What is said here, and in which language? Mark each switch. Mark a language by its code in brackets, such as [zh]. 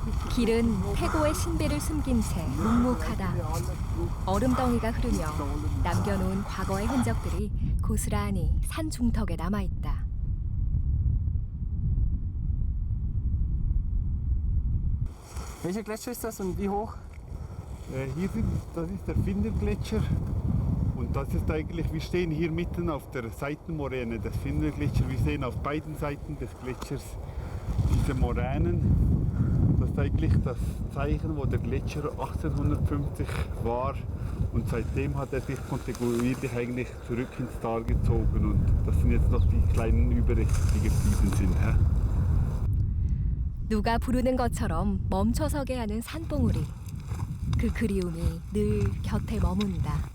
[ko] 길은 태고의 신비를 숨긴 채 묵묵하다. 얼음덩이가 흐르며 남겨놓은 과거의 흔적들이 고스란히 산 중턱에 남아있다. [de] Welcher Gletscher ist das und wie hoch? Das ist der Findergletscher. Und das ist eigentlich, wir stehen hier mitten auf der Seitenmoräne des Findergletscher. Wir sehen auf beiden Seiten des Gletschers diese Moränen. Das ist eigentlich das Zeichen, wo der Gletscher 1850 war. Und seitdem hat er sich kontinuierlich eigentlich zurück ins Tal gezogen. Und das sind jetzt noch die kleinen Überreste, die geblieben sind. [ko] 누가 부르는 것처럼 멈춰서게 하는 산봉우리. 그 그리움이 늘 곁에 머문다.